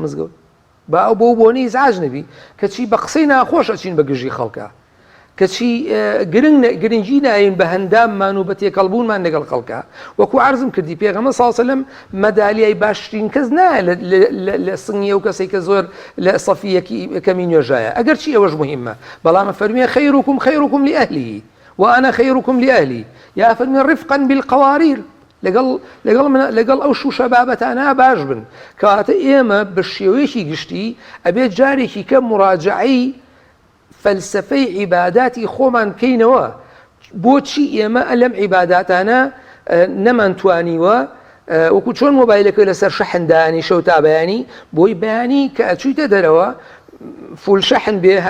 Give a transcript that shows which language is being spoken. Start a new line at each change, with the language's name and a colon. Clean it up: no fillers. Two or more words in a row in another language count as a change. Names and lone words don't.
Central Kurdish: مزگەوت با ئەو بۆ بۆنی ئیزعاج نەبی کەچی بە قسەی ناخۆش ئەچین بە گژی خەڵکە کەچی گرنگی ناین بە هەنداممان و بە تێکەڵبوونمان لەگەڵ خەڵکە وەکو عەرزم کردی پێغەمبەر
Arabic: صلی الله علیه و سلم
Central Kurdish: مەدالیای باشترین کەس نایە لە سنگی ئەو کەسێک کە زۆر لە سەفی یەکەمی نوێژایە ئەگەر چی ئەوەش مهمە بەڵام فەرمیێ
Arabic: خەیرکم لأهلیه وأنا خيركم لأهلي
Central Kurdish: يا فەرمی
Arabic: رفقا بالقوارير
Central Kurdish: لەگەڵ ئەو شوشە بابەتانە باش بن کەواتە ئێمە بە شێوەیەکی گشتی ئەبێت جارێکی کە مراجعەی فەلسەفەی عیباداتی خۆمان بکەینەوە بۆچی ئێمە لەم عیباداتانە نەمانتوانیوە وەکو چۆن مۆبایلەکە لەسەر شەحندانی شەو تا بەیانی بۆی بەیانی کە ئەچوویتە دەرەوە فول شەحن بێ هەر